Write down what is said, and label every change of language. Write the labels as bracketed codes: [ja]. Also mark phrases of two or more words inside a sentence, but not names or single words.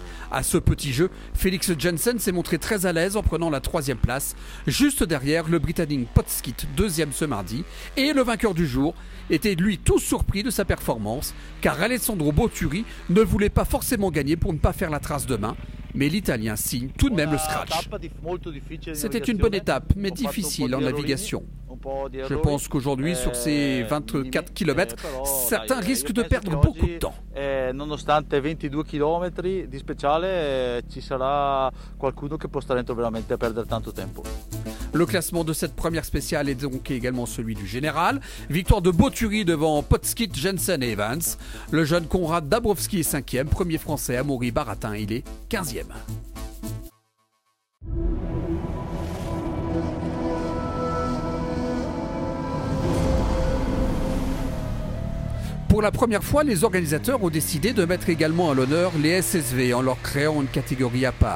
[fr] À ce petit jeu, Felix Jensen s'est montré très à l'aise en prenant la 3e place, juste derrière le Britannique Potskit, 2e ce mardi, et le vainqueur du jour était lui tout surpris de sa performance, car Alessandro Boturi ne voulait pas forcément gagner pour ne pas faire la trace demain, mais l'Italien signe tout de même le scratch. C'était une bonne étape, mais difficile en navigation. Je pense qu'aujourd'hui, sur ces 24 km, certains risquent de perdre beaucoup de temps. [it] Nonostante 22 km di speciale, ci sarà qualcuno che può stare dentro veramente a perdere tanto tempo. [fr] Le classement de cette première spéciale est donc également celui du général. Victoire de Boturi devant Potskit, Jensen et Evans. Le jeune Konrad Dabrowski est 5e, premier français Amaury Baratin, il est 15e. Pour la première fois, les organisateurs ont décidé de mettre également à l'honneur les SSV en leur créant une catégorie à part.